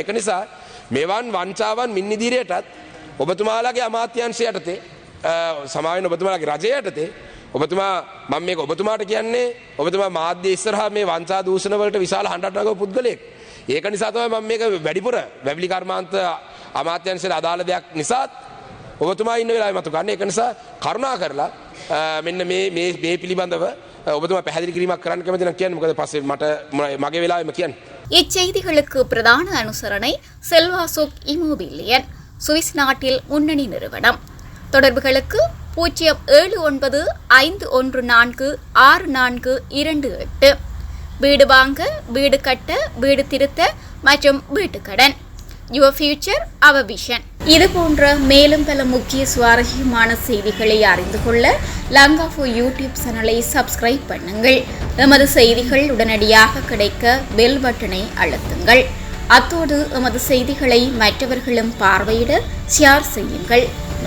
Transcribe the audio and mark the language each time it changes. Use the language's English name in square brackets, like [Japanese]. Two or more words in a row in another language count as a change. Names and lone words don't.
[Sinhala] ඒක නිසා මෙවන් වංචාවන් මින් ඉදිරියටත් ඔබතුමාලාගේ අමාත්‍යාංශය යටතේ සමාවෙන්න ඔබතුමාලාගේ රජය යටතේ ඔබතුමා මම මේක ඔබතුමාට කියන්නේ ඔබතුමා මාධ්‍ය ඉස්සරහා මේ වංචා දූෂණ වලට විශාල හඬක් නගව පුද්ගලයෙක්. ඒක නිසා තමයි මම මේක වැඩිපුර වැවිලි කර්මාන්ත අමාත්‍යංශයට අදාළ දෙයක් නිසාත් ඔබතුමා ඉන්න වෙලාවෙ මතු ගන්න. ඒක නිසා කරුණා කරලා මෙන්න මේ පිළිබඳව ඔබතුමා පැහැදිලි කිරීමක් කරන්න කැමති නම් කියන්න. මොකද පස්සේ මට මගේ වෙලාවෙම කියන්න. [Tamil] இச்செய்திகளுக்கு பிரதான அனுசரணை செல்வாசுக் இமோபிலியன் சுவிஸ் நாட்டில் முன்னணி நிறுவனம். தொடர்புகளுக்கு 0795146428. வீடு வாங்க, வீடு கட்ட, வீடு திருத்த மற்றும் வீட்டு கடன். [English] Your future, our vision. [Tamil] இது போன்ற மேலும் பல முக்கிய சுவாரஸ்யமான செய்திகளை அறிந்து கொள்ள லங்காஃபோ யூடியூப் சேனலை சப்ஸ்கிரைப் பண்ணுங்கள். எமது செய்திகள் உடனடியாக கிடைக்க [English] bell button [Tamil] அழுத்துங்கள். அத்தோடு எமது செய்திகளை மற்றவர்களும் பார்வையிட ஷேர் செய்யுங்கள்.